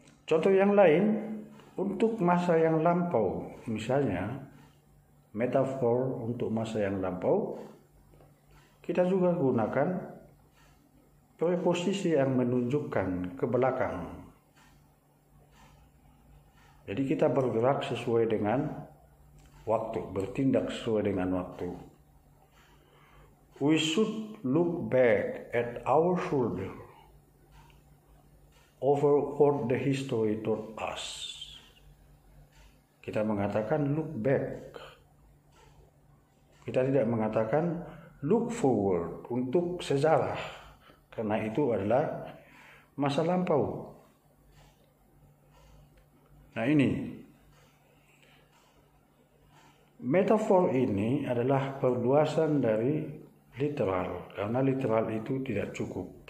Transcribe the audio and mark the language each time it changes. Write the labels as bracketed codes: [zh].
[id] Contoh yang lain, untuk masa yang lampau, misalnya metafor untuk masa yang lampau, kita juga gunakan preposisi yang menunjukkan ke belakang. Jadi kita bergerak sesuai dengan waktu, bertindak sesuai dengan waktu. [en] We should look back at our shoulder over what the history taught us. [id] Kita mengatakan look back. Kita tidak mengatakan look forward untuk sejarah, karena itu adalah masa lampau. Nah ini, metafor ini adalah perluasan dari literal, karena literal itu tidak cukup.